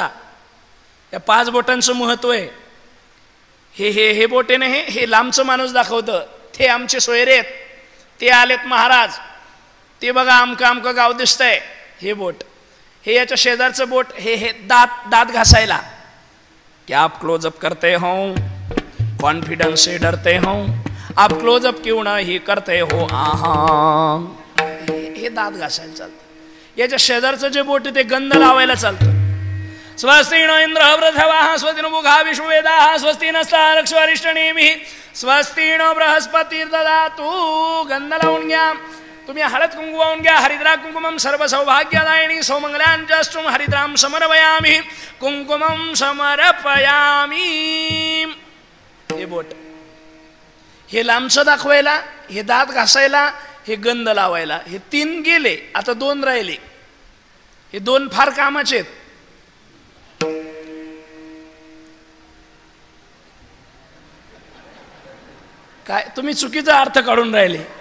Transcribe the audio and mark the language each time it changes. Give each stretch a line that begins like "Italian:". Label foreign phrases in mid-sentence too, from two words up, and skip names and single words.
Marathi: या 5 बोटांचं महत्व आहे. हे हे हे बोटे नाही, हे लांबचं माणूस दाखवतं, ते आमचे सोयरे आहेत, ते आलेत महाराज, ते बघा आमकं गाव दिसतंय. हे बोट, हे याच्या शेजारचं बोट, हे हे दात घासायला.
Hindi: क्या आप क्लोजअप करते हो? कॉन्फिडेंस से डरते हो? आप क्लोजअप क्यों नहीं करते हो?
Marathi: आहा, हे दात घासायला चालतं. याच्या शेजारचं जे बोट ते गंध लावायला चालतं.
Sanskrit: स्वस्ति नो इंद्र वृद्धवाः स्वस्ति नो मुखा विश्ववेदाः स्वस्ति नस्तारक्षरिष्टनेमिः स्वस्ति नो बृहस्पतिर्ददातु.
Marathi: गंध लावून घ्या. तुम्ही हळद कुंकू वाहून घ्या.
Sanskrit: हरिद्रा कुंकुमम सर्व सौभाग्यदायिनी सौमंगलांजस्तुम हरिद्राम समर्पयामि कुंकुमम समर्पयामि.
Marathi: हे बोट, हे लांबचं दाखवायला, हे दात घासायला, हे गंध लावायला, हे 3 गेले. आता 2 राहिले. हे 2 फार कामाचे आहेत. काय तुम्ही चुकीचा अर्थ काढून राहिले.